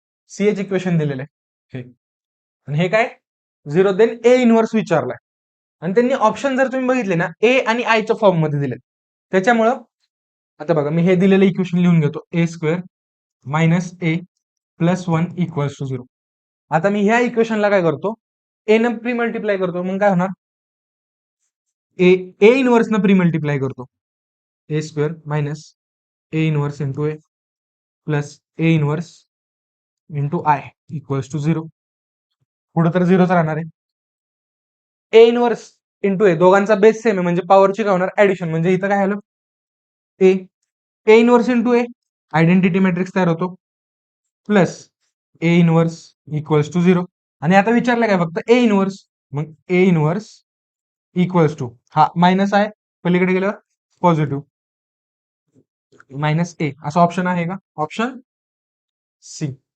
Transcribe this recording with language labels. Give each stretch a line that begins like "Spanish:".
Marathi: CH equation दिलेलं आहे हे, आणि हे काय 0 देन ए इनव्हर्स विचारलाय, आणि त्यांनी ऑप्शन जर तुम्ही बघितले ना ए आणि आयच्या फॉर्म मध्ये दिले, त्याच्यामुळं आता बघा मी हे दिलेलं इक्वेशन लिहून घेतो,
English: A square minus A plus 1 equals to 0.
Marathi: आता मी ह्या इक्वेशनला काय करतो? ए न प्री मल्टिप्लाय करतो, मग काय होणार ए ए इनवर्स न प्री मल्टिप्लाय करतो.
English: A square minus A inverse into A plus A inverse into I equals to 0.
Marathi: पुढे तर 0च राहणार आहे. ए इनवर्स इंटू ए दोघांचा बेस सेम आहे म्हणजे पॉवरची काय होणार ऍडिशन. म्हणजे इथं काय आलं ए A inverse into A identity matrix तयार होतो
English: Plus A inverse equals to 0.
Marathi: आणि आता विचारलं काय फक्त ए इनवर्स. मग ए इनवर्स इक्वल्स टू हा मायनस आहे पलीकडे गेल्यावर पॉझिटिव्ह मायनस ए असं ऑप्शन आहे का ऑप्शन सी.